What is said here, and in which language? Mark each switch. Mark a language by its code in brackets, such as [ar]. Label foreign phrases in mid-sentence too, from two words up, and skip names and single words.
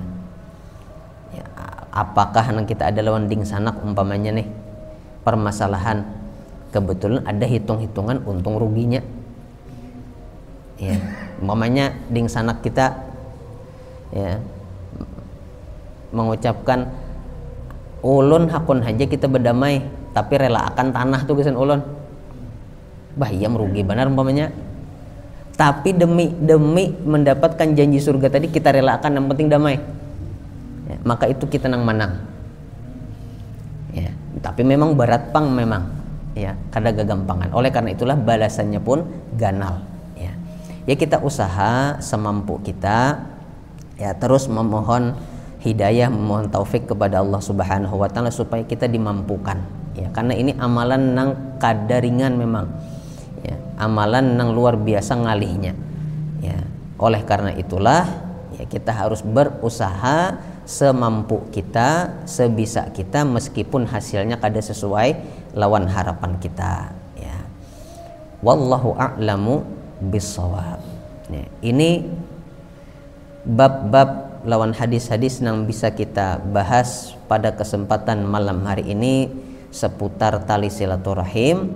[id] Ya, apakah kita ada lawan [bjn] ding sanak [id] umpamanya nih permasalahan kebetulan ada hitung-hitungan untung ruginya. [bjn] Ya, umpamanya ding sanak kita ya mengucapkan ulun hakun haja kita berdamai tapi rela akan tanah tuh kesan ulun. Bah iya merugi benar umpamanya. [id] Tapi demi mendapatkan janji surga tadi kita relakan yang penting damai. [bjn] Ya, maka itu kita nang menang. Ya, tapi memang berat pang memang. Ya, kada gagampangan. [id] Oleh karena itulah balasannya pun ganal. Ya kita usaha semampu kita, ya terus memohon hidayah, memohon taufik kepada Allah [ar] سبحانه وتعالى [id] supaya kita dimampukan. Ya, [bjn] karena ini amalan nang kada ringan memang. Ya, amalan nang luar biasa ngalihnya. [id] Ya, oleh karena itulah ya kita harus berusaha semampu kita, sebisa kita meskipun hasilnya [bjn] kada sesuai lawan [id] harapan kita. [ar] Ya. والله أعلم بالصواب. [id] Ya, ini bab-bab lawan hadis-hadis yang bisa kita bahas pada kesempatan malam hari ini seputar tali silaturahim.